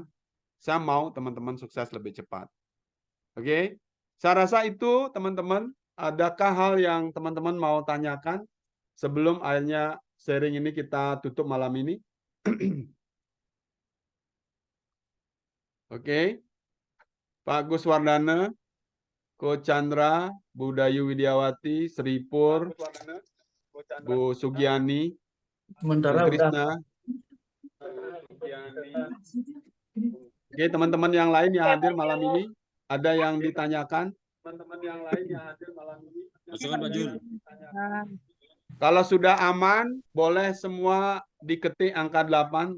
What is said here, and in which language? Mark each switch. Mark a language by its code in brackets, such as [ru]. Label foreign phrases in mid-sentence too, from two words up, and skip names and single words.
[id] Saya mau teman-teman sukses lebih cepat. Oke? Saya rasa itu teman-teman. Adakah hal yang teman-teman mau tanyakan sebelum akhirnya sharing ini kita tutup malam ini? Oke. Pak Gus Wardana, Ko Chandra, Bu Dayu Widiawati, Sri Pur, Bu Sugiani, Bu Trisna. Oke, teman-teman yang lain yang hadir malam ini, ada yang ditanyakan? Teman-teman yang lain yang hadir malam ini. Pak Jul. Kalau sudah aman, boleh semua diketik angka 8.